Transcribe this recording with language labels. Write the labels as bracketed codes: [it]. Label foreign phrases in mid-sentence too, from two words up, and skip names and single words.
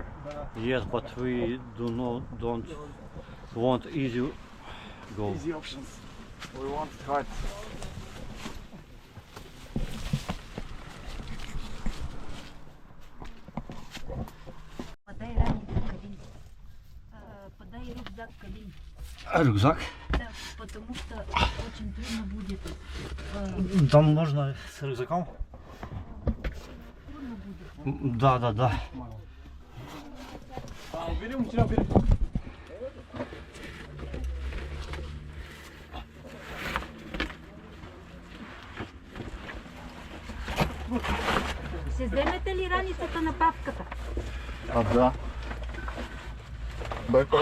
[en] Yes, but we don't want easy go. Easy options. We want it hard. [ru] Подай ранее Калин. Подай рюкзак Калин. Рюкзак? Да, потому что очень трудно будет. Там можно с рюкзаком? Трудно будет. Да. Берем, берем. [bg] Ще вземете ли раницата на папката? Да. Backpack.